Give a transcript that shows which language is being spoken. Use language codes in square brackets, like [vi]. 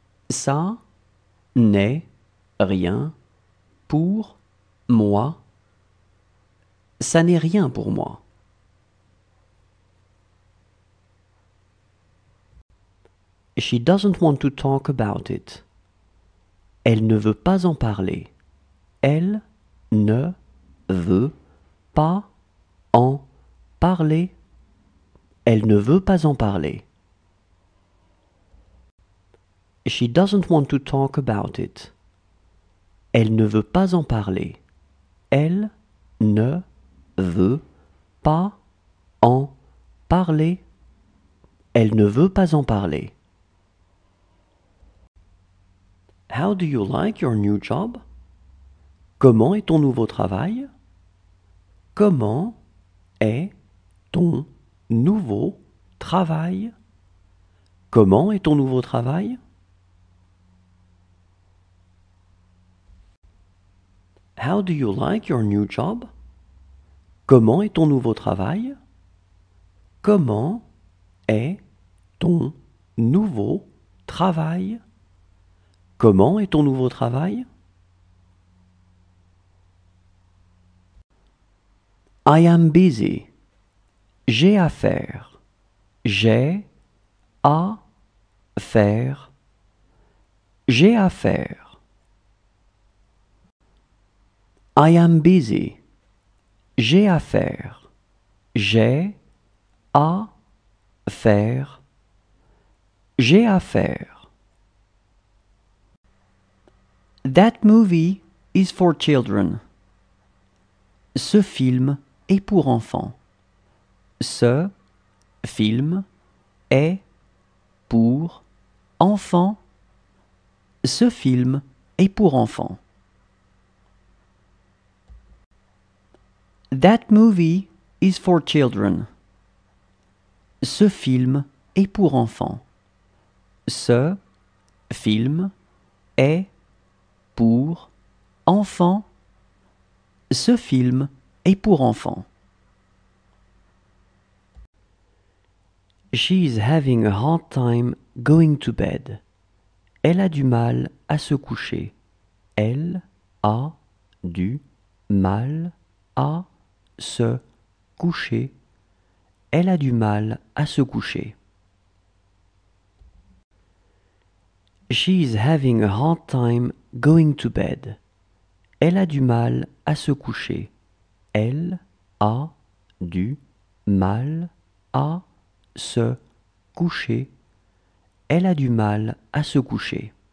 [fr] Ça n'est rien pour moi. Ça n'est rien pour moi. [en] She doesn't want to talk about it. [fr] Elle ne veut pas en parler. Elle ne veut pas en parler. Elle ne veut pas en parler. [en] She doesn't want to talk about it. [fr] Elle ne veut pas en parler. Elle ne veut pas en parler. Elle ne veut pas en parler. [en] How do you like your new job? [fr] Comment est ton nouveau travail? Comment est ton nouveau travail? Comment est ton nouveau travail? [en] How do you like your new job? [fr] Comment est ton nouveau travail? Comment est ton nouveau travail? Comment est ton nouveau travail? [en] I am busy. [fr] J'ai à faire. J'ai à faire. J'ai à faire. [en] I am busy. [fr] J'ai à faire. J'ai à faire. J'ai à faire. [en] That movie is for children. [fr] Ce film est pour enfants. Ce film est pour enfants. Ce film est pour enfants. [en] That movie is for children. [fr] Ce film est pour enfants. Ce film est pour enfants. Ce film est pour enfants. [en] She is having a hard time going to bed. [fr] Elle a du mal à se coucher. Elle a du mal à se coucher. Elle a du mal à se coucher. [en] She is having a hard time going to bed. [fr] Elle a du mal à se coucher. Elle a du mal à se coucher. Elle a du mal à se coucher.